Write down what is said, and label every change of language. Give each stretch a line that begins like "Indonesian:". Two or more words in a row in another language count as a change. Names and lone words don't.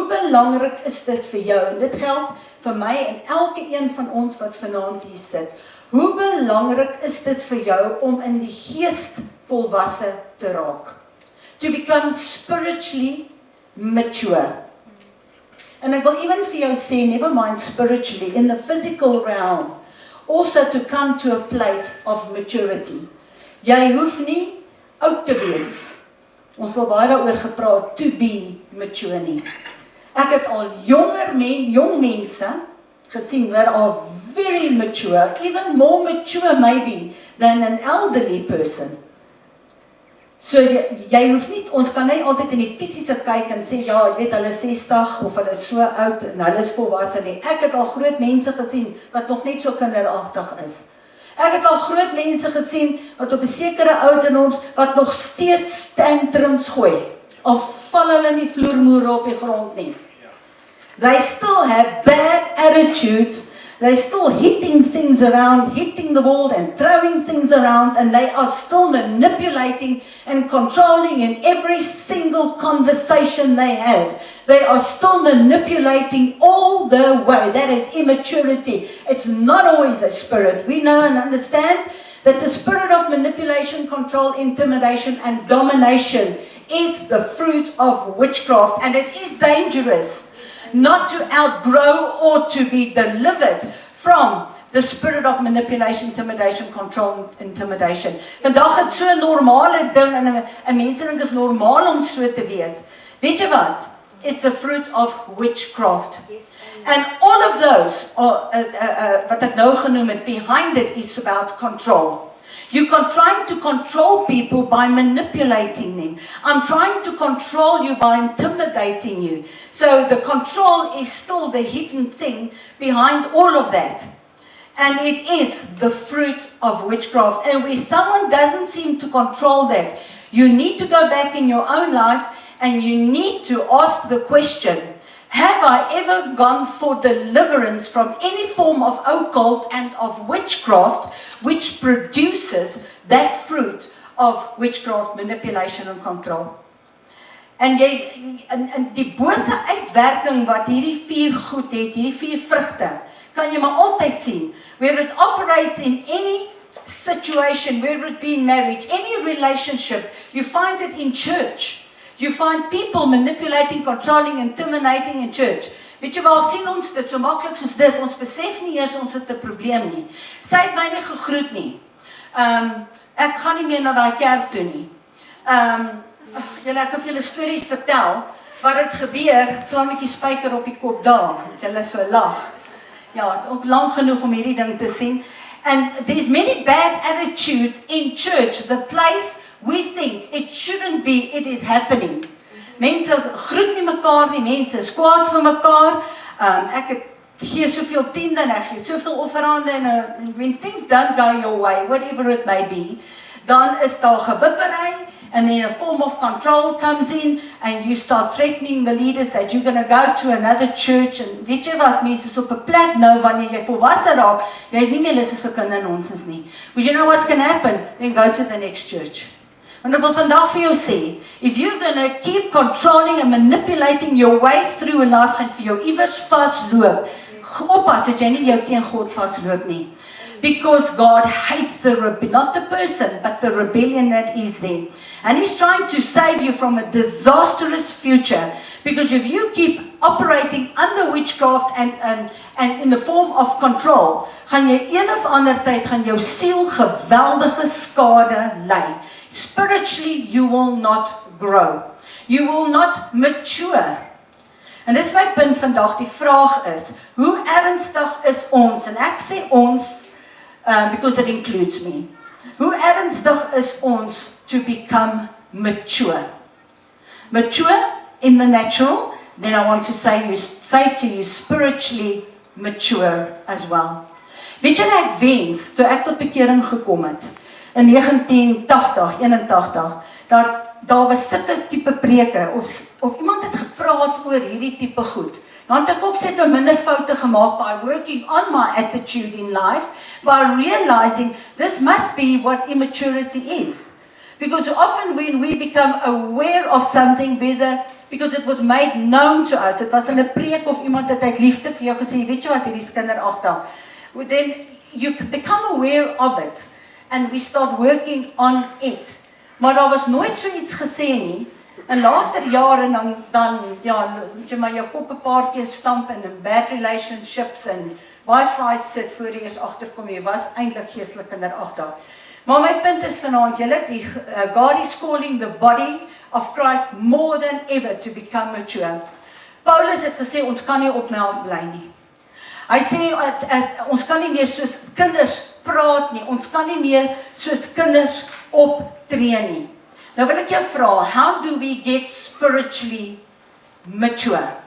Afrikaans: belangrik is dit vir jou? En dit geld vir my en elke een van ons wat vanaand hier sit. Hoe belangrik is dit vir jou om in die gees volwasse te raak?
English: To become spiritually mature.
Afrikaans: And ek wil even vir jou sê,
English: never mind spiritually, in the physical realm, also to come to a place of maturity.
Afrikaans: Jy hoef nie oud te wees. Ons wil baie daaroor gepraat,
English: to be mature nie.
Afrikaans: Ek het al jong mense gesien
English: that are very mature, even more mature maybe than an elderly person.
Afrikaans: So jy hoef nie, ons kan nie altyd in die fisiese kyk en sê, ja, ek weet, hulle is 60 of hulle is so oud en hulle is volwasse nie. Ek het al groot mense gesien wat nog net so kinderagtig is. Ek het al groot mense gesien wat op 'n sekere ouderdoms wat nog steeds tantrums gooi. Of val hulle nie vloermoere op die grond nie.
English: They still have bad attitudes. They still hitting things around, hitting the wall and throwing things around, and they are still manipulating and controlling in every single conversation they have. They are still manipulating all the way. That is immaturity. It's not always a spirit. We know and understand that the spirit of manipulation, control, intimidation, and domination is the fruit of witchcraft, and it is dangerous not to outgrow or to be delivered from the spirit of manipulation, intimidation, control, intimidation.
Afrikaans: Vandag is so 'n normale ding en 'n mens dink is normaal om so te wees. Weet jy wat?
English: It's a fruit of witchcraft. And all of those are
Afrikaans: wat ek nou genoem het,
English: behind it is about control. You're trying to control people by manipulating them. I'm trying to control you by intimidating you. So the control is still the hidden thing behind all of that. And it is the fruit of witchcraft. And where someone doesn't seem to control that, you need to go back in your own life and you need to ask the question, have I ever gone for deliverance from any form of occult and of witchcraft which produces that fruit of witchcraft, manipulation and control?
Afrikaans: En die bose uitwerking wat hierdie 4 goed het, hierdie 4 vrugte, kan jy maar altyd sien,
English: where it operates in any situation, whether it be in marriage, any relationship, you find it in church. You find people manipulating, controlling, intimidating in church.
Afrikaans: Weet jy waar sien ons dit so maklik soos dit? Ons besef nie eers ons het 'n probleem nie. Sy het my nie gegroet nie. Ek gaan nie meer na daai kerk toe nie. Julle ek kan vir julle stories vertel wat het gebeur, slaan ek die spyker op die kop daar. Julle so lag. Ja, het ook lank genoeg om hierdie ding te sien.
English: And there's many bad attitudes in church, the place we think it shouldn't be, it is happening.
Afrikaans: Mense groet nie mekaar nie, mense is kwaad vir mekaar. Ek het gee soveel tiende en ek gee soveel offerande en
English: when things don't go your way, whatever it may be,
Afrikaans: dan is daar gewippery
English: and then a form of control comes in and you start threatening the leaders that you're going to go to another church and
Afrikaans: weet jy wat, mense is op 'n plek nou wanneer jy volwasse raak, jy het nie meer lus is vir kindernonsens nie.
English: Because you know what's going to happen? Then go to the next church.
Afrikaans: Want ek wil vandag vir jou sê,
English: if you're going to keep controlling and manipulating your ways through in life,
Afrikaans: gaan vir jou iewers vasloop. Oppas dat jy nie jou teen God vasloop nie.
English: Because God hates not the person, but the rebellion that is there. And He's trying to save you from a disastrous future. Because if you keep operating under witchcraft and in the form of control,
Afrikaans: gaan jy een of ander tyd gaan jou siel geweldige skade ly.
English: Spiritually, you will not grow. You will not mature.
Afrikaans: En dis my punt vandag, die vraag is, hoe ernstig is ons, en ek sê ons,
English: because it includes me,
Afrikaans: hoe ernstig is ons
English: to become mature? Mature in the natural, then I want to say to you spiritually mature as well.
Afrikaans: Weet jy ek wens, toe ek tot bekering gekom het, in 1980, 81, dat daar was sulke tipe preke, of iemand het gepraat oor hierdie tipe goed. Dan het ek ook seker minder foute gemaak
English: by working on my attitude in life, by realizing this must be what immaturity is. Because often when we become aware of something, whether because it was made known to us,
Afrikaans: dit was in 'n preek of iemand het uit liefde vir jou gesê, weet jy wat, hierdie is kinderagtig.
English: Then you become aware of it and we start working on it.
Afrikaans: Maar daar was nooit so iets gesê nie. In later jare dan ja, jy maar jou kop 'n paar keer stamp in
English: bad relationships
Afrikaans: en baie fights sit voor jy eers agterkom jy was eintlik geestelik kinderagtig. Maar my punt is vanaand, julle,
English: God is calling the body of Christ more than ever to become mature.
Afrikaans: Paulus het gesê ons kan nie op melk bly nie. Hy sê ons kan nie meer soos kinders praat nie. Ons kan nie meer soos kinders optree nie. Nou wil ek jou vra,
English: how do we get spiritually mature?